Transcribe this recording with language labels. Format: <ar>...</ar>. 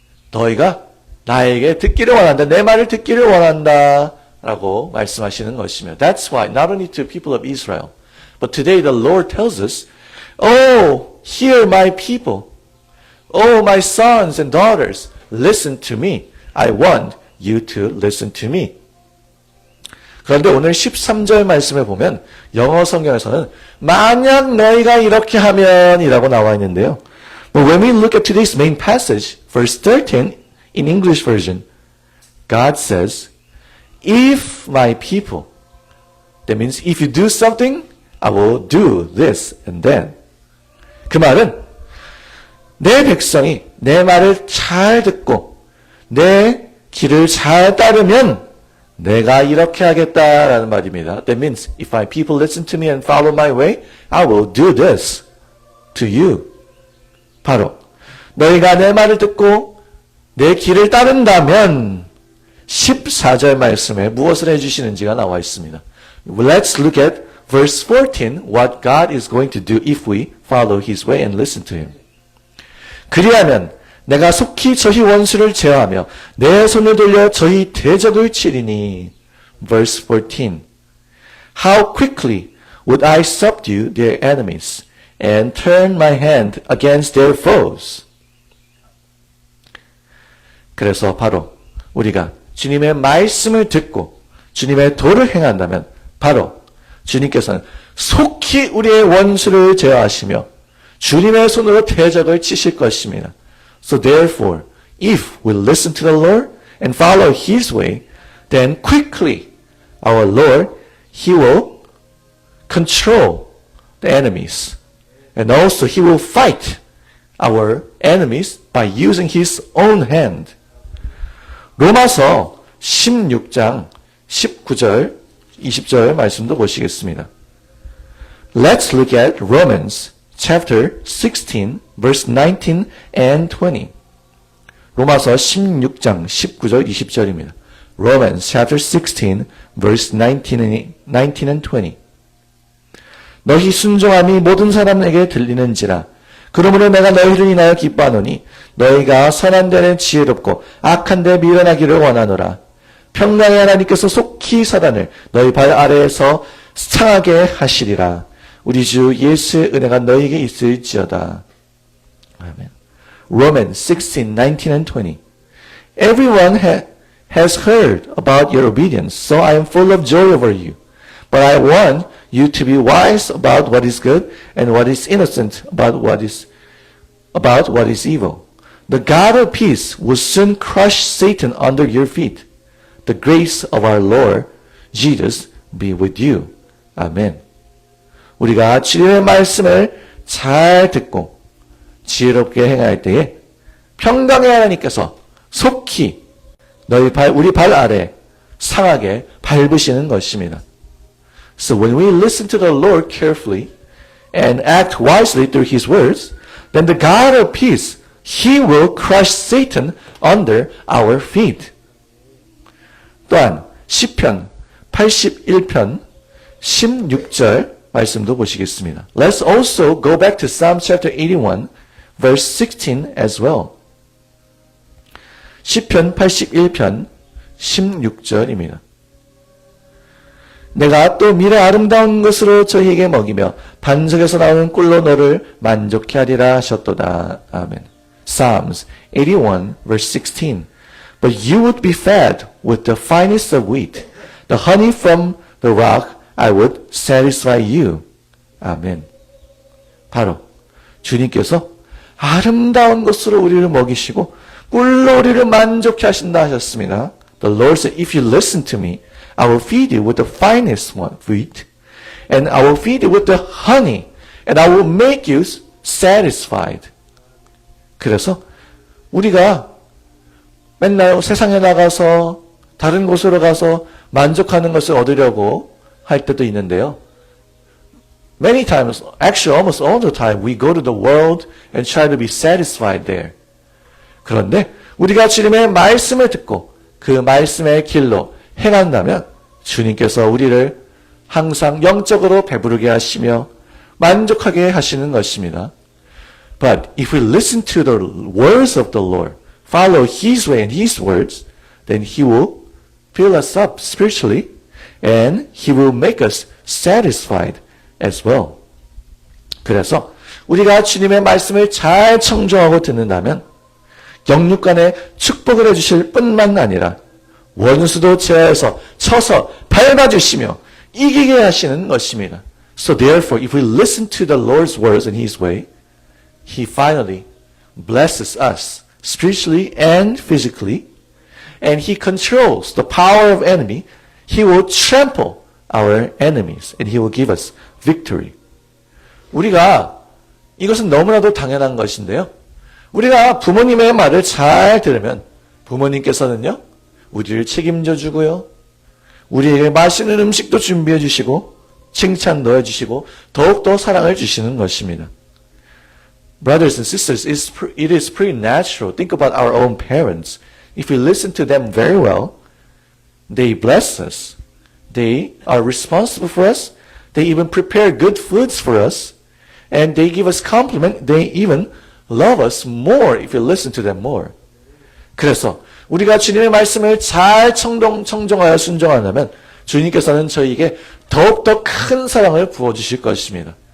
<ko>너희가 나에게 듣기를 원한다. 내 말을 듣기를 원한다. 라고 말씀하시는 것이며</ko> <en>That's why not only to people of Israel, but today the Lord tells us, Oh, hear my people. Oh, my sons and daughters, listen to me. I want you to listen to me.</en> <ko>그런데 오늘 13절 말씀을 보면 영어 성경에서는 만약 너희가 이렇게 하면 이라고 나와 있는데요.</ko> <en>But when we look at today's main passage, verse 13 in English version, God says, If my people, that means if you do something, I will do this and then.</en> <ko>그 말은 내 백성이 내 말을 잘 듣고 내 길을 잘 따르면 내가 이렇게 하겠다라는 말입니다.</ko> <en>That means if my people listen to me and follow my way, I will do this to you.</en> <ko>바로 너희가 내 말을 듣고 내 길을 따른다면 14절 말씀에 무엇을 해주시는지가 나와 있습니다.</ko> <en>Let's look at verse 14, what God is going to do if we follow His way and listen to Him.</en> <ko>그리하면 내가 속히 저희 원수를 제어하며 내 손을 돌려 저희 대적을 치리니.</ko> <en>Verse 14. How quickly would I subdue their enemies and turn my hand against their foes.</en> <ko>그래서 바로 우리가 주님의 말씀을 듣고 주님의 도를 행한다면 바로 주님께서는 속히 우리의 원수를 제어하시며 주님의 손으로 대적을 치실 것입니다.</ko> <en>So therefore, if we listen to the Lord and follow His way, then quickly our Lord, He will control the enemies. And also He will fight our enemies by using His own hand.</en> <ko>로마서 16장 19절, 20절 말씀도 보시겠습니다.</ko> <en>Let's look at Romans chapter 16, verse 19 and 20.</en> <ko>로마서 16장 19절, 20절입니다.</ko> <en>Romans chapter 16, verse 19 and 20.</en> <ko>너희 순종함이 모든 사람에게 들리는지라. 그러므로 내가 너희를 인하여 기뻐하노니 너희가 선한 데는 지혜롭고 악한 데 미련하기를 원하노라. 평강의 하나님께서 속히 사단을 너희 발 아래에서 상하게 하시리라. 우리 주 예수의 은혜가 너희에게 있을지어다.</ko> <en>아멘. Romans 16, 19 and 20. Everyone has heard about your obedience, so I am full of joy over you. But I want you to be wise about what is good and what is innocent about what is evil. The God of peace will soon crush Satan under your feet. The grace of our Lord Jesus be with you.</en> <ko>아멘. 우리가 주님의 말씀을 잘 듣고 지혜롭게 행할 때에 평강의 하나님께서 속히 우리 발 아래 상하게 밟으시는 것입니다.</ko> <en>So when we listen to the Lord carefully and act wisely through His words, then the God of peace, He will crush Satan under our feet.</en> <ko>또한 시편 81편 16절 말씀도 보시겠습니다.</ko> <en>Let's also go back to Psalm chapter 81, verse 16 as well.</en> <ko>시편 81편 16절입니다. 내가 또 미래 아름다운 것으로 저희에게 먹이며 반석에서 나오는 꿀로 너를 만족케 하리라 하셨도다.</ko> <en>아멘. Psalms 81, verse 16. But you would be fed with the finest of wheat. The honey from the rock I would satisfy you.</en> <ko>아멘. 바로 주님께서 아름다운 것으로 우리를 먹이시고 꿀로 우리를 만족케 하신다 하셨습니다.</ko> <en>The Lord said, if you listen to me, I will feed you with the finest wheat, and I will feed you with the honey, and I will make you satisfied.</en> <ko>그래서 우리가 맨날 세상에 나가서 다른 곳으로 가서 만족하는 것을 얻으려고 할 때도 있는데요.</ko> <en>Many times, actually almost all the time, we go to the world and try to be satisfied there.</en> <ko>그런데 우리가 주님의 말씀을 듣고 그 말씀의 길로 행한다면 주님께서 우리를 항상 영적으로 배부르게 하시며 만족하게 하시는 것입니다.</ko> <en>But if we listen to the words of the Lord, follow His way and His words, then He will fill us up spiritually and He will make us satisfied as well.</en> <ko>그래서 우리가 주님의 말씀을 잘 청종하고 듣는다면 영육간에 축복을 해주실 뿐만 아니라 원수도 제어해서 쳐서 밟아주시며 이기게 하시는 것입니다.</ko> <en>So therefore, if we listen to the Lord's words and His way, He finally blesses us spiritually and physically, and He controls the power of enemy. He will trample our enemies, and He will give us victory.</en> <ko>우리가 이것은 너무나도 당연한 것인데요. 우리가 부모님의 말을 잘 들으면 부모님께서는요, 우리를 책임져 주고요, 우리에게 맛있는 음식도 준비해 주시고 칭찬도 해주시고 더욱더 사랑을 주시는 것입니다.</ko> <en>Brothers and sisters, it is pretty natural. Think about our own parents. If we listen to them very well, they bless us. They are responsible for us. They even prepare good foods for us. And they give us compliment. They even love us more if you listen to them more.</en> <ko>그래서 우리가 주님의 말씀을 잘 청정하여 순종한다면 주님께서는 저희에게 더욱더 큰 사랑을 부어주실 것입니다.</ko>